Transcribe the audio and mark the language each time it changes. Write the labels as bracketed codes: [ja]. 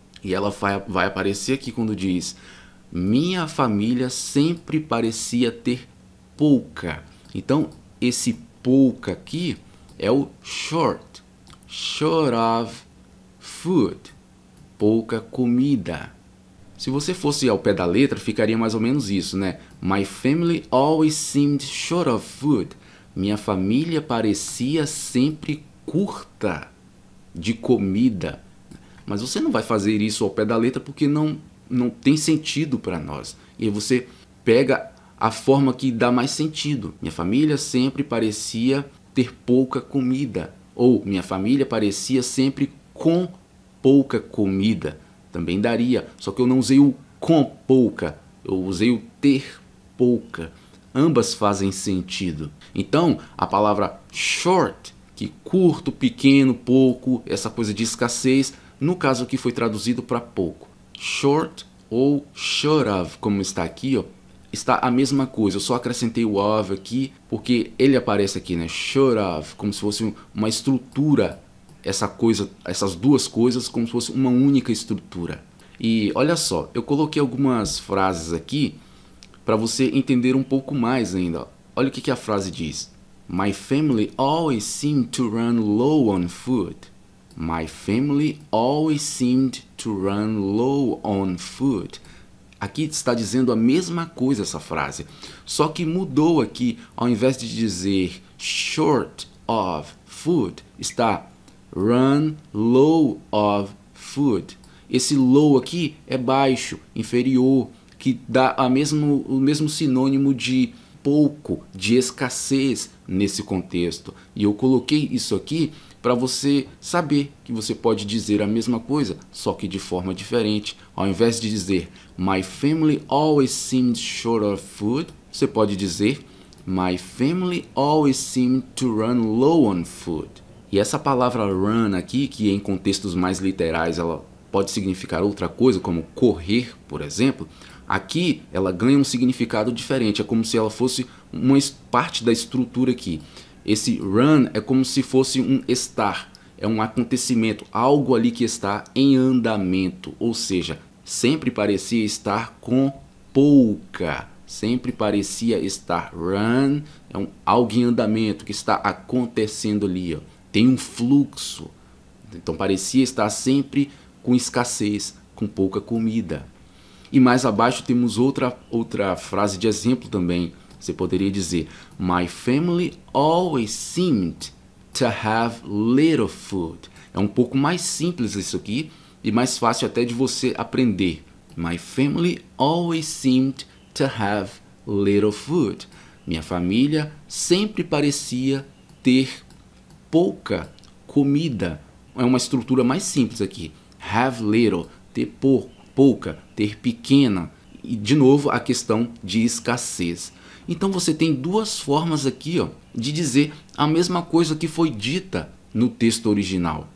[pt] E ela vai aparecer aqui quando diz: minha família sempre parecia ter pouca. Então, esse pouca aqui é o short. [en] Short of food. [pt] Pouca comida. Se você fosse ao pé da letra, ficaria mais ou menos isso, né? [en] My family always seemed short of food. [pt] Minha família parecia sempre curta de comida. Mas você não vai fazer isso ao pé da letra porque não tem sentido para nós. E aí você pega a forma que dá mais sentido. Minha família sempre parecia ter pouca comida. Ou minha família parecia sempre com pouca comida. Também daria, só que eu não usei o com pouca, eu usei o ter pouca. Ambas fazem sentido. Então, a palavra short, que curto, pequeno, pouco, essa coisa de escassez, no caso aqui foi traduzido para pouco. Short ou short of, como está aqui, ó, está a mesma coisa. Eu só acrescentei o of aqui porque ele aparece aqui, né? Short of, como se fosse uma estrutura, essa coisa, essas duas coisas como se fosse uma única estrutura. E olha só, eu coloquei algumas frases aqui para você entender um pouco mais ainda. Olha o que a frase diz. [en] My family always seemed to run low on food. My family always seemed to run low on food. [pt] Aqui está dizendo a mesma coisa essa frase, só que mudou aqui. Ao invés de dizer short of food, está run low of food. Esse low aqui é baixo, inferior, que dá o mesmo sinônimo de pouco, de escassez nesse contexto. E eu coloquei isso aqui para você saber que você pode dizer a mesma coisa, só que de forma diferente. Ao invés de dizer [en] My family always seemed short of food, [pt] você pode dizer [en] My family always seemed to run low on food. [pt] E essa palavra run aqui, que em contextos mais literais ela pode significar outra coisa, como correr, por exemplo, aqui ela ganha um significado diferente. É como se ela fosse uma parte da estrutura aqui. Esse run é como se fosse um estar, é um acontecimento, algo ali que está em andamento, ou seja, sempre parecia estar com pouca, sempre parecia estar run, é algo em andamento que está acontecendo ali, ó. Tem um fluxo, então parecia estar sempre com escassez, com pouca comida. E mais abaixo temos outra frase de exemplo também. Você poderia dizer [en] My family always seemed to have little food. [pt] É um pouco mais simples isso aqui e mais fácil até de você aprender. [en] My family always seemed to have little food. [pt] Minha família sempre parecia ter pouca comida. É uma estrutura mais simples aqui. Have little, ter pouca, ter pequena. E de novo a questão de escassez. Então você tem duas formas aqui, ó, de dizer a mesma coisa que foi dita no texto original.